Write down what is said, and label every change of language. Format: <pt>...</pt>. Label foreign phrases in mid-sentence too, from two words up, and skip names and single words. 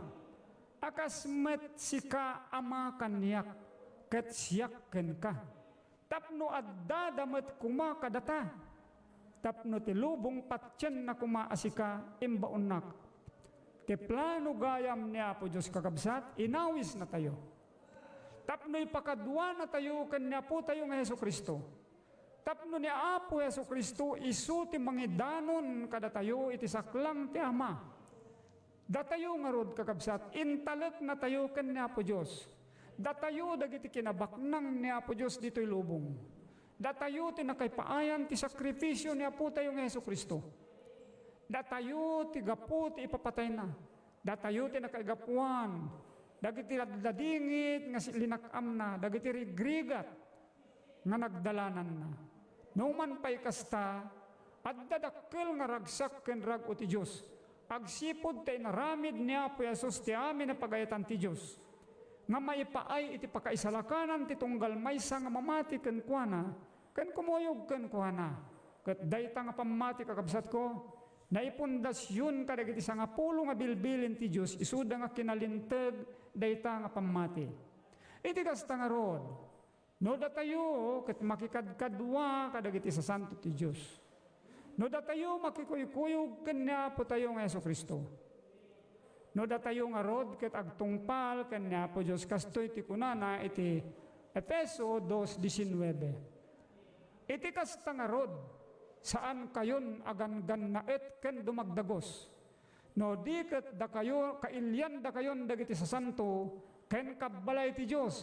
<ilo>Akas met sika ama kanyak ket siyak ken ka. Tapno adda damet kuma kadata. Tapno ti lubong patyen na kumaasika imbaunak. Ti plano gayam ni Apo Diyos kakabsat, inawis na tayo. Tapno ipakadwa na tayo kanya po tayo nga Hesu Kristo. Tapno ni Apo Hesu Kristo isu ti mangidanon kada tayo iti saklang ti Ama. Datayo nga rod kakabsat, intalek na tayo kanya Apo Diyos. Datayo dagiti kinabaknang ni Apo Diyos dito'y lubong. Datayo ti nakaypaayan ti sakripisyo ni Apo tayo nga Hesu Kristo. Datayo ti gapu ti ipapatay na. Datayo ti nakaigapuan, dagiti dadingit nga linakam na, dagiti rigrigat nga nagdalanan na. Numan pa'y kasta, at dadakkel nga ragsak ken rag o ti Diyos. Agsipod tayo naramid niya po Jesus ti amin na pagayatan ti Diyos. Nga maipaay iti pakaisalakanan ti tunggal maysa nga mamati ken kuana, ken kumuyog ken kuana. Ket dayta nga pamati kakabsat ko, naipundasyon kadagiti sangapulo nga bilbilin ti Diyos, isuda nga kinalinteg dayta nga pamati. Iti kasta nga rod, no datayo ket makikadkadwa kadagiti sa santo ti Diyos. No datayo makikuyukuyog kanya po tayo nga Yesu Kristo. No datayo nga rod ket agtungpal kanya po Diyos kastoy ti kunana iti Efeso 2:19. Iti kasta nga rod, saan kayon agan-gan naet ken dumagdagos. No di ket da kayo kailyan da kayon dagiti sa santo ken kabbalay ti Dios.</ilo>